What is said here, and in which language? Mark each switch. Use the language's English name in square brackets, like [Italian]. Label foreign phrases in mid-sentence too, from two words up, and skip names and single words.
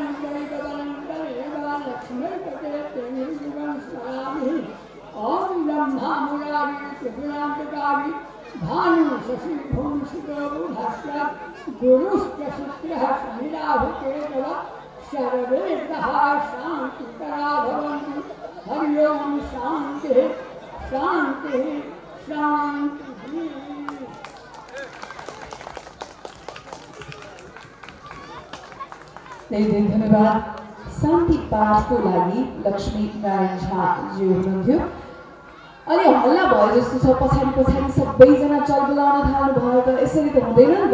[Sanskrit] दैवबलं तदेव लक्ष्मीपते तेन स्मरामि ॐ ब्रह्मा मुरारी त्रिपुरान्तकारी भानु शशि भूषितो बुधश्च गुरुश्च शुक्रः शनिराहुकेतव सर्वेदः शान्तिकरा भवन्तु हरि ओम शान्तिः शान्तिः शान्तिः। [Nepali] धेरै धेरै धन्यवाद। शान्ति पाठको लागि लक्ष्मी नारायण झाजी हुनुहुन्थ्यो। अनि हल्ला भयो जस्तो छ, पछाडि पछाडि सबैजना चलबुलाउन थाल्नु भयो त यसरी त हुँदैन नि त।